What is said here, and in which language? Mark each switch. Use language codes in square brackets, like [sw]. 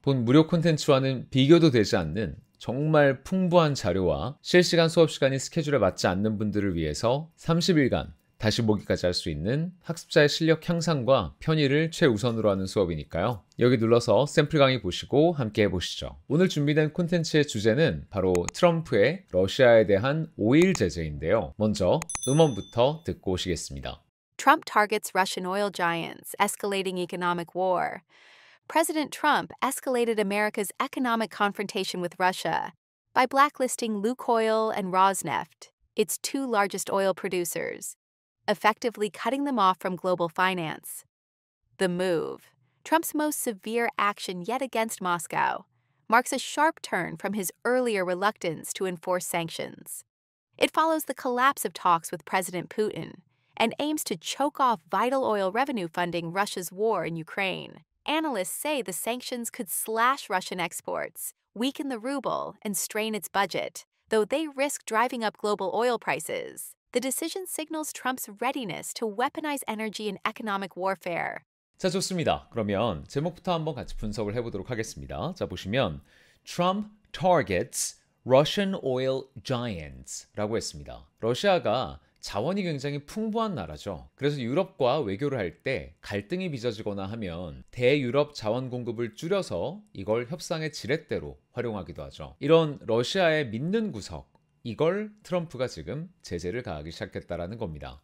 [ko] 본 무료 콘텐츠와는 비교도 되지 않는 정말 풍부한 자료와 실시간 수업 시간이 스케줄에 맞지 않는 분들을 위해서 30일간 다시 보기까지 할 수 있는 학습자의 실력 향상과 편의를 최우선으로 하는 수업이니까요. 여기 눌러서 샘플 강의 보시고 함께 해보시죠. 오늘 준비된 콘텐츠의 주제는 바로 트럼프의 러시아에 대한 오일 제재인데요. 먼저 음원부터 듣고 오시겠습니다. [en] Trump targets Russian oil giants, escalating economic war. President Trump escalated America's economic confrontation with Russia by blacklisting Lukoil and Rosneft, its two largest oil producers, effectively cutting them off from global finance. The move, Trump's most severe action yet against Moscow, marks a sharp turn from his earlier reluctance to enforce sanctions. It follows the collapse of talks with President Putin and aims to choke off vital oil revenue funding Russia's war in Ukraine. Analysts say the sanctions could slash Russian exports, weaken the ruble, and strain its budget, though they risk driving up global oil prices. The decision signals Trump's readiness to weaponize energy in economic warfare. [ko] 자, 좋습니다. 그러면 제목부터 한번 같이 분석을 해보도록 하겠습니다. 자, 보시면 [en] Trump targets Russian oil giants [ko] 라고 했습니다. 러시아가 자원이 굉장히 풍부한 나라죠. 그래서 유럽과 외교를 할 때 갈등이 빚어지거나 하면 대유럽 자원 공급을 줄여서 이걸 협상의 지렛대로 활용하기도 하죠. 이런 러시아의 믿는 구석, 이걸 트럼프가 지금 제재를 가하기 시작했다라는 겁니다.